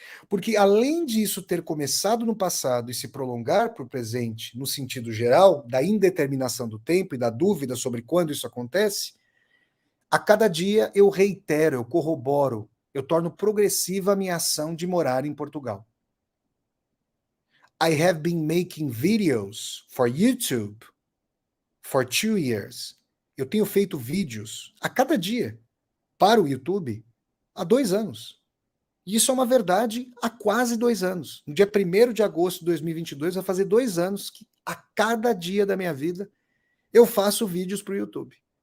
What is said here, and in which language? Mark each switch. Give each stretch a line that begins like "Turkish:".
Portuguese: Porque além disso ter começado no passado e se prolongar para o presente, no sentido geral, da indeterminação do tempo e da dúvida sobre quando isso acontece, a cada dia eu reitero, eu corroboro, eu torno progressiva a minha ação de morar em Portugal.
English: I have been making videos for YouTube for 2 years.
Portuguese: Eu tenho feito vídeos a cada dia para o YouTube há 2 anos. E isso é uma verdade há quase 2 anos. No dia 1º de agosto de 2022, vai fazer 2 anos que a cada dia da minha vida eu faço vídeos para o YouTube.